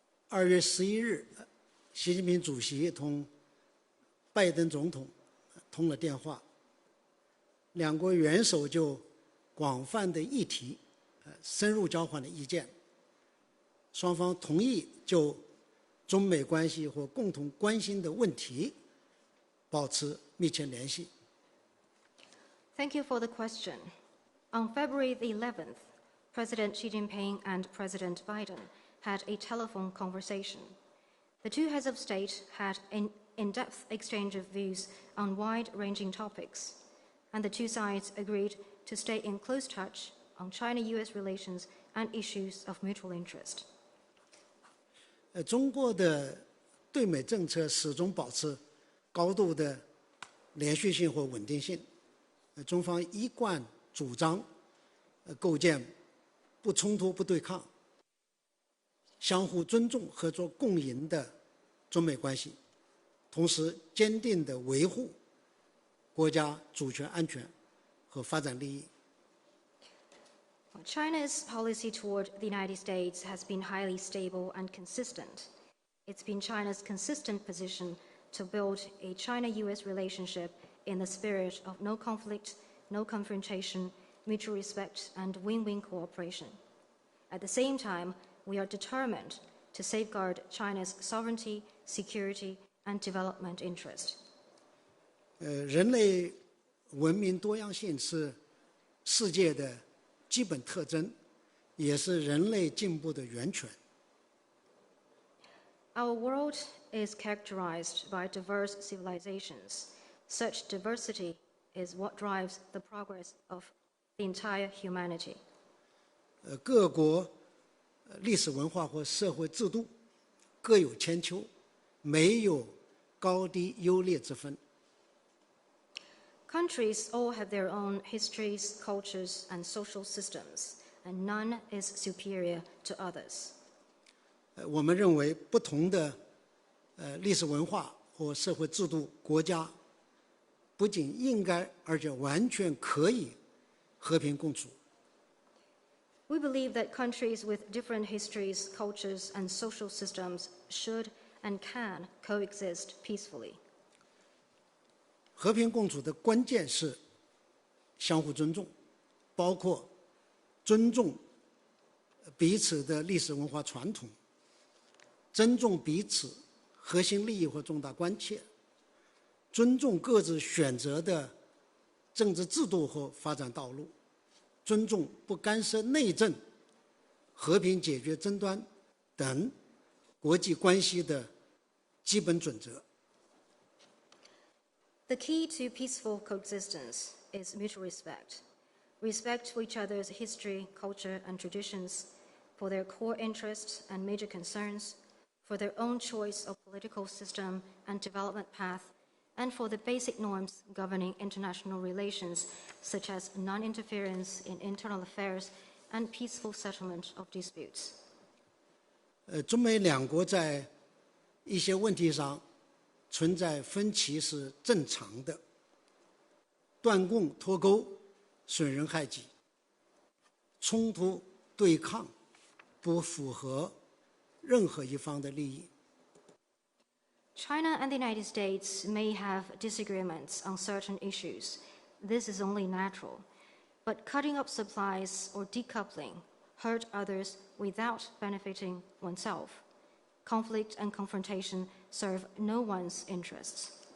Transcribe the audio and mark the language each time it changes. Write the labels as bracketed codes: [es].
[zh] 2月11日，习近平主席同拜登总统通了电话，两国元首就广泛的议题深入交换了意见，双方同意就中美关系或共同关心的问题保持密切联系。 [en] Thank you for the question. On February the 11th, President Xi Jinping and President Biden had a telephone conversation. The two heads of state had an in-depth exchange of views on wide-ranging topics, and the two sides agreed to stay in close touch on China-US relations and issues of mutual interest. [zh] 中国的对美政策始终保持高度的连续性或稳定性。中方一贯主张构建不冲突、不对抗、相互尊重、合作共赢的中美关系，同时坚定地维护国家主权、安全和发展利益。 [en] China's policy toward the United States has been highly stable and consistent. It's been China's consistent position to build a China-US relationship in the spirit of no conflict, no confrontation, mutual respect, and win-win cooperation. At the same time, we are determined to safeguard China's sovereignty, security, and development interest. [zh] 人类文明多样性是世界的基本特征，也是人类进步的源泉。 [en] Our world is characterized by diverse civilizations. Such diversity is what drives the progress of the entire humanity. [zh] 各国历史文化或社会制度各有千秋，没有高低优劣之分。 [en] Countries all have their own histories, cultures, and social systems, and none is superior to others. [zh] 我们认为不同的历史文化或社会制度国家不仅应该，而且完全可以和平共处。 [en] We believe that countries with different histories, cultures, and social systems should and can coexist peacefully. [zh] 和平共处的关键是相互尊重，包括尊重彼此的历史文化传统，尊重彼此核心利益或重大关切，尊重各自选择的政治制度和发展道路，尊重不干涉内政、和平解决争端等国际关系的基本准则。 [en] The key to peaceful coexistence is mutual respect. Respect for each other's history, culture, and traditions, for their core interests and major concerns, for their own choice of political system and development path, and for the basic norms governing international relations, such as non-interference in internal affairs and peaceful settlement of disputes. [zh] 中美两国在一些问题上存在分歧是正常的，断供脱钩损人害己，冲突对抗不符合任何一方的利益。 [en] China and the United States may have disagreements on certain issues. This is only natural. But cutting up supplies or decoupling hurt others without benefiting oneself. Conflict and confrontation serve no one's interests.